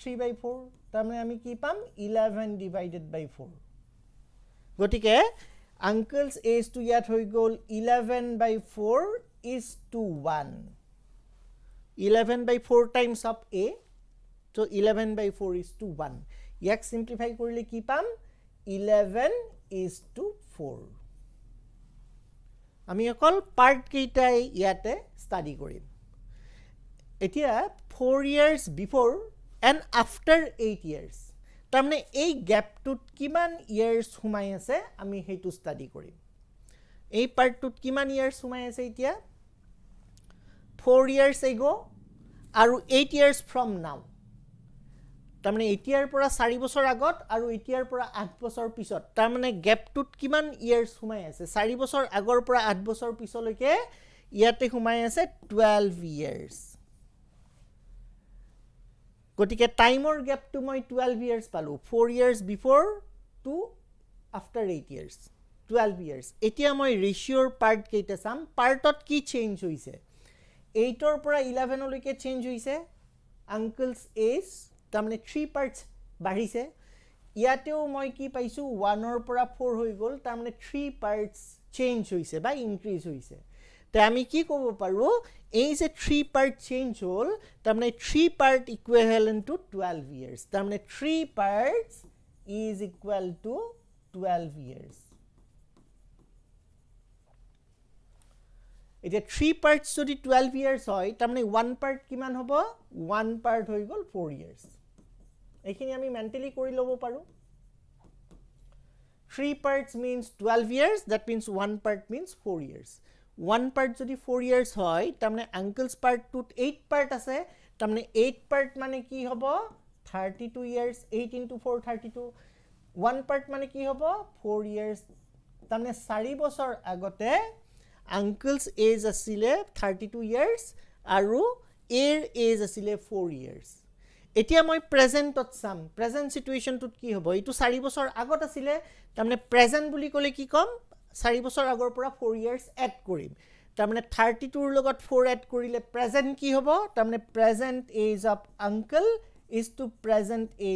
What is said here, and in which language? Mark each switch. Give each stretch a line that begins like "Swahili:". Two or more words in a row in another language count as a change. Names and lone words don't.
Assamese: 3/4 তাৰমানে আমি কি পাম 11/4 গটিকে
English: uncle's age to
Assamese: ইয়াত হৈ গ'ল 11/4
English: is to 1. 11/4 times of a, so 11/4 is to 1.
Assamese: ইয়াক simplify কৰিলে কি পাম 11
English: is to 4.
Assamese: আমি অকল পাৰ্ট কেইটাই ইয়াতে ষ্টাডি কৰিম এতিয়া
English: 4 years before and after 8 years
Assamese: তাৰমানে এই গ্যাপটোত কিমান ইয়াৰ্স সোমাই আছে আমি হেতু ষ্টাডি কৰিম এই পাৰ্টটোত কিমান ইয়াৰ্স সোমাই আছে এতিয়া
English: 4 years ago
Assamese: আৰু
English: 8 years from now
Assamese: তাৰমানে এতিয়াৰ পৰা 4 বছৰ আগত আৰু এতিয়াৰ পৰা 8 বছৰ পিছত তাৰমানে গ্যাপটোত কিমান ইয়াৰ্স সোমাই আছে 4 বছৰ আগৰ পৰা 8 বছৰ পিছলৈকে ইয়াতে সোমাই আছে
English: 12 years
Assamese: গটিকে টাইমৰ গ্যাপটো মই
English: 12 years
Assamese: পালো
English: 4 years before to after 8 years 12 years
Assamese: এতিয়া মই
English: ratio part
Assamese: কেইটা চাম পাৰ্টত কি চেঞ্জ হৈছে 8 ৰ পৰা 11 লৈকে চেঞ্জ হৈছে
English: uncles age
Assamese: তাৰমানে 3 পাৰ্টস বাঢ়িছে ইয়াতেও মই কি পাইছো 1 ৰ পৰা 4 হৈ গল তাৰমানে 3 পাৰ্টস চেঞ্জ হৈছে বা ইনক্ৰিজ হৈছে তে আমি কি ক'ব পাৰো এই যে 3 পাৰ্ট চেঞ্জ হল তাৰমানে 3 পাৰ্ট
English: equivalent to 12 years
Assamese: তাৰমানে 3
English: parts is equal to 12 years
Assamese: এতিয়া 3 পাৰ্টস যদি
English: 12 years
Assamese: হয় তাৰমানে 1 পাৰ্ট কিমান হ'ব 1 পাৰ্ট হৈ গল
English: 4 years
Assamese: এইখিনি আমি মেন্টালি কৰি লব পাৰো
English: 3 parts means 12 years that means 1 part means 4 years
Assamese: 1 part যদি
English: 4 years
Assamese: হয় তাৰমানে
English: uncle's part
Assamese: টুত
English: 8 part
Assamese: আছে তাৰমানে
English: 8 part
Assamese: মানে কি হ'ব
English: 32 years 8 into 4 32
Assamese: 1 part মানে কি হ'ব
English: 4 years
Assamese: তাৰমানে 4 বছৰ আগতে
English: uncle's age
Assamese: আছিলে
English: 32 years
Assamese: আৰু
English: her age
Assamese: আছিলে
English: 4 years
Assamese: এতিয়া মই প্ৰেজেন্টত চাম
English: present situation
Assamese: কি হ'ব এটো 4 বছৰ আগত আছিলে তাৰমানে প্ৰেজেন্ট বুলি ক'লে কি কম 4 বছৰ আগৰ পৰা
English: 4 years
Assamese: এড কৰিম তাৰমানে 32 ৰ লগত 4 এড কৰিলে প্ৰেজেন্ট কি হ'ব তাৰমানে
English: present age of uncle is to present age